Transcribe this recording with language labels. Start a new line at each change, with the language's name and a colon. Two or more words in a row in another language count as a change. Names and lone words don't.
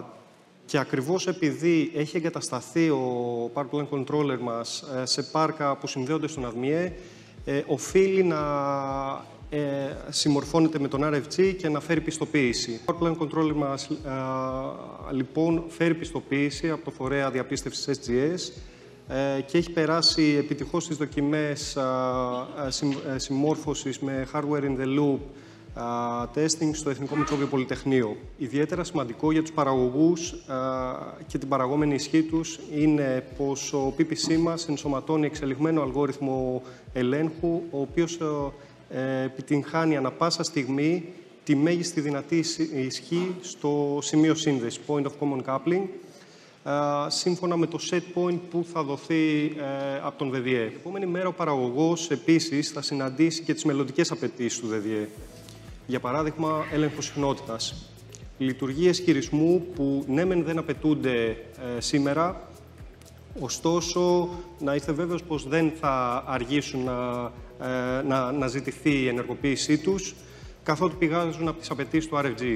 Greek: Και ακριβώς επειδή έχει εγκατασταθεί ο
English: Power Plant Controller
Greek: μας σε πάρκα που συνδέονται στον ΑΔΜΙΕ, οφείλει να συμμορφώνεται με τον RFG και να φέρει πιστοποίηση. Το
English: Power Plant Controller
Greek: μας λοιπόν φέρει πιστοποίηση από το φορέα διαπίστευσης SGS και έχει περάσει επιτυχώς τις δοκιμές συμμόρφωσης με
English: Hardware in the Loop testing
Greek: στο Εθνικό Μικρόβιο Πολυτεχνείο. Ιδιαίτερα σημαντικό για τους παραγωγούς και την παραγόμενη ισχύ τους είναι πως ο PPC μας ενσωματώνει εξελιγμένο αλγόριθμο ελέγχου, ο οποίος επιτυγχάνει ανα πάσα στιγμή τη μέγιστη δυνατή ισχύ στο σημείο σύνδεσης,
English: point of common coupling,
Greek: σύμφωνα με το
English: set point
Greek: που θα δοθεί από τον ΔΔΕ. Την επόμενη μέρα ο παραγωγός επίσης θα συναντήσει και τις μελλοντικές απαιτήσεις του ΔΔΕ. Για παράδειγμα, έλεγχος συχνότητας. Λειτουργίες χειρισμού που ναι μεν δεν απαιτούνται σήμερα, ωστόσο να είστε βέβαιος πως δεν θα αργήσουν να ζητηθεί η ενεργοποίησή τους, καθότι πηγάζουν από τις απαιτήσεις του RFG.